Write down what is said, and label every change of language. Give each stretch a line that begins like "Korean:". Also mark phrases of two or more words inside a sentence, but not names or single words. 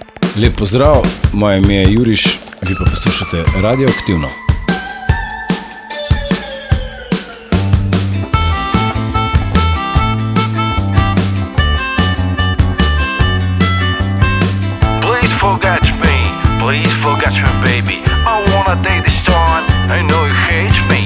Slovenian: Lep pozdrav, moje ime je Juriš, vi pa poslušate Radioaktivno.
English: Please forget me, baby. I wanna date this time. I know you hate me.